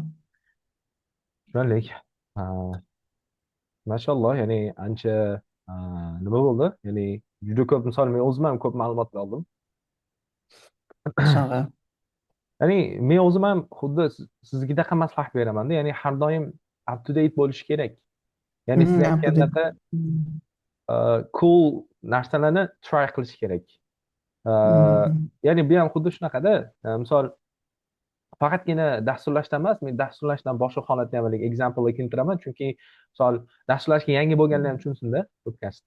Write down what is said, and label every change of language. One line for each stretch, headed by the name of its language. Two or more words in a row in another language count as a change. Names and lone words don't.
Uzbek: Tushunarli. Mashalloh, ya'ni ancha nima bo'ldi? Ya'ni juda ko'p, misol men o'zim ham ko'p ma'lumotlar oldim. Shunaqa. Ya'ni men o'zim ham xuddi siznikidaqa maslahat beramanda, ya'ni har doim
English: up to date
Uzbek: bo'lish kerak. Ya'ni siz aytgandaqa cool narsalarni try qilish kerak. Ya'ni bu ham xuddi shunaqada, misol faqatgina dasturlashdan emas, men dasturlashdan boshqa holatni ham example keltiraman, chunki misol dasturlashga yangi bo'lganlar ham tushunsinda podkastda.